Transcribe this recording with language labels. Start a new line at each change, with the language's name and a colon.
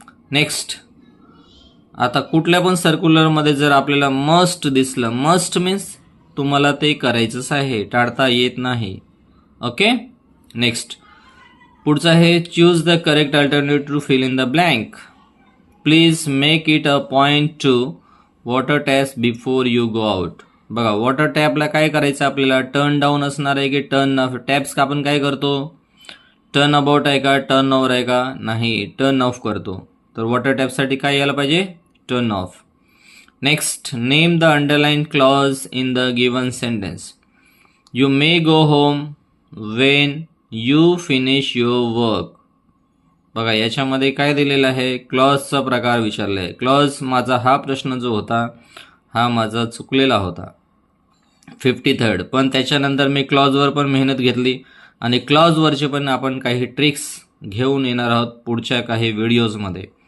Marathi: Next, आता कुठल्या पण सर्क्युलरमध्ये जर आपल्याला मस्ट दिसलं, मस्ट मीन्स तुम्हाला ते करायचंच आहे, टाळता येत नाही.
English: okay, next
Marathi: पुढचं आहे,
English: Choose the correct alternative to fill in the blank. Please make it a point to water taps before you go out.
Marathi: बघा वॉटर टॅपला काय करायचं आपल्याला, टर्न डाऊन असणार आहे की टर्न ऑफ. टॅप्स आपण काय करतो, टर्न अबाउट आहे का, टर्न ओव्हर आहे का, नाही, टर्न ऑफ करतो. तर वॉटर टॅपसाठी काय यायला पाहिजे, turn off.
English: Next, name the underline clause in the given sentence. You may go home when you finish your work.
Marathi: बघा याच्यामध्ये काय दिलेलं आहे, क्लॉजचा प्रकार विचारला आहे. क्लॉज माझा हा प्रश्न जो होता हा माझा चुकलेला होता 53rd, पण त्याच्यानंतर मी क्लॉजवर पण मेहनत घेतली आणि क्लॉजवरचे पण आपण काही ट्रिक्स घेऊन येणार आहोत पुढच्या काही व्हिडिओजमध्ये.